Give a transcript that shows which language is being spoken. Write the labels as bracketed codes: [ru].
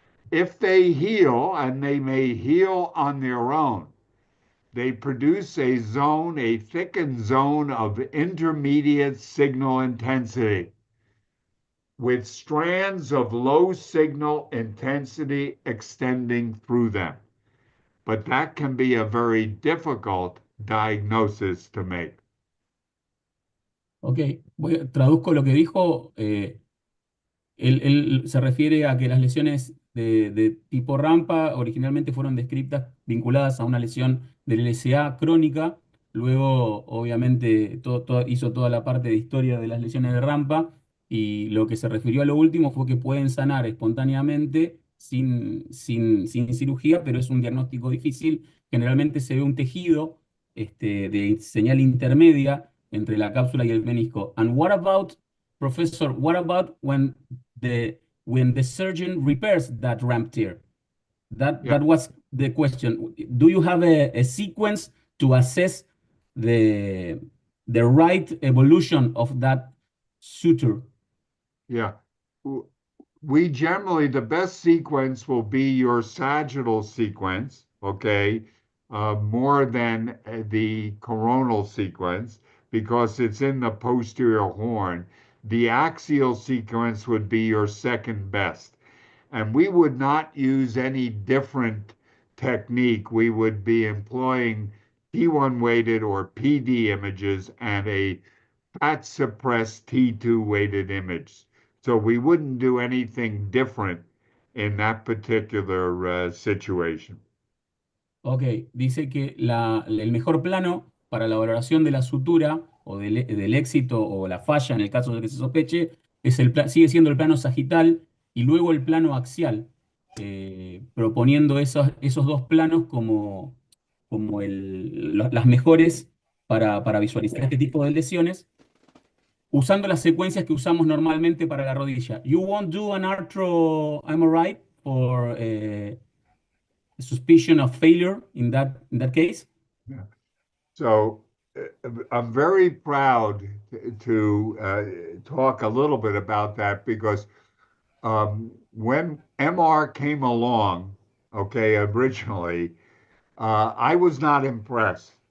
[en] If they heal, and they may heal on their own, they produce a zone, a thickened zone of intermediate signal intensity with strands of low signal intensity extending through them. But that can be a very difficult diagnosis to make. [es] Ok, traduzco lo que dijo. Él se refiere a que las lesiones de tipo rampa originalmente fueron descritas vinculadas a una lesión del LSA crónica. Luego, obviamente, hizo toda la parte de historia de las lesiones de rampa y lo que se refirió a lo último fue que pueden sanar espontáneamente sin cirugía, pero es un diagnóstico difícil. Generalmente se ve un tejido de señal intermedia entre la cápsula y el menisco. [en] And what about, Professor, what about when the surgeon repairs that ramp tear? Yeah, That was the question. Do you have a sequence to assess the the right evolution of that suture? yeah. We generally, the best sequence will be your sagittal sequence, okay, more than the coronal sequence because it's in the posterior horn. The axial sequence would be your second best. And we would not use any different technique. We would be employing T1 weighted or PD images and a fat suppressed T2 weighted image. So we wouldn't do anything different in that particular situation. [es] Ok, dice que el mejor plano para la valoración de la sutura o del éxito o la falla en el caso de que se sospeche sigue siendo el plano sagital y luego el plano axial, proponiendo esos dos planos como las mejores para visualizar este tipo de lesiones. usando las secuencias que usamos normalmente para la rodilla. [en] You won't do an arthro MRI for suspicion of failure in that case? Yeah. So I'm very proud to talk a little bit about that because when MR came along, okay, originally, I was not impressed.